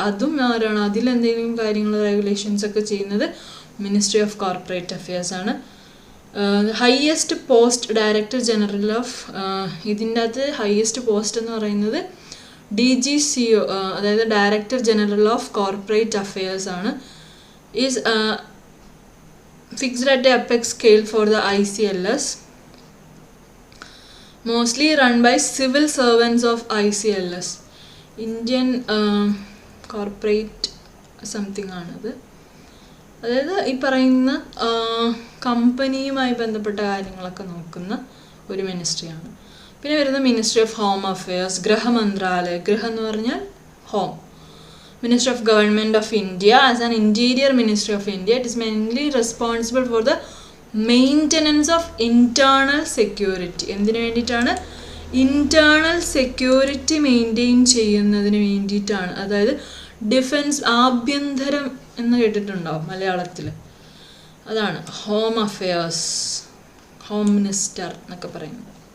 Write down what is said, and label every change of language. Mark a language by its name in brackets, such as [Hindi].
[Malayalam] അതും ആരാണ്, അതിലെന്തെങ്കിലും കാര്യങ്ങൾ റെഗുലേഷൻസ് ഒക്കെ ചെയ്യുന്നത് മിനിസ്ട്രി ഓഫ് കോർപ്പറേറ്റ് അഫെയർസ് ആണ്. [English] highest post director general of, [Malayalam] ഇതിൻ്റെ അകത്ത് ഹയസ്റ്റ് പോസ്റ്റ് എന്ന് പറയുന്നത് DGCO, അതായത് director general of corporate affairs ആണ്. [English] is fixed at a apex scale for the ICLS, mostly run by civil servants of ICLS, Indian corporate something [Malayalam] ആണത്. അതായത് ഈ പറയുന്ന കമ്പനിയുമായി ബന്ധപ്പെട്ട കാര്യങ്ങളൊക്കെ നോക്കുന്ന ഒരു മിനിസ്ട്രിയാണ്. പിന്നെ വരുന്ന മിനിസ്ട്രി ഓഫ് ഹോം അഫെയർസ്, ഗൃഹമന്ത്രാലയ, ഗൃഹം എന്ന് പറഞ്ഞാൽ home. [English] Ministry of Government of India, as an interior ministry of India, it is mainly responsible for the maintenance of internal security. [Malayalam] എന്തിനു വേണ്ടിയിട്ടാണ്? ഇന്റേണൽ സെക്യൂരിറ്റി മെയിൻറ്റെയിൻ ചെയ്യുന്നതിന് വേണ്ടിയിട്ടാണ്. അതായത് ഡിഫൻസ്, ആഭ്യന്തരം എന്ന് കേട്ടിട്ടുണ്ടാവും മലയാളത്തിൽ. അതാണ് ഹോം അഫെയർസ്, ഹോം മിനിസ്റ്റർ എന്നൊക്കെ പറയുന്നത്.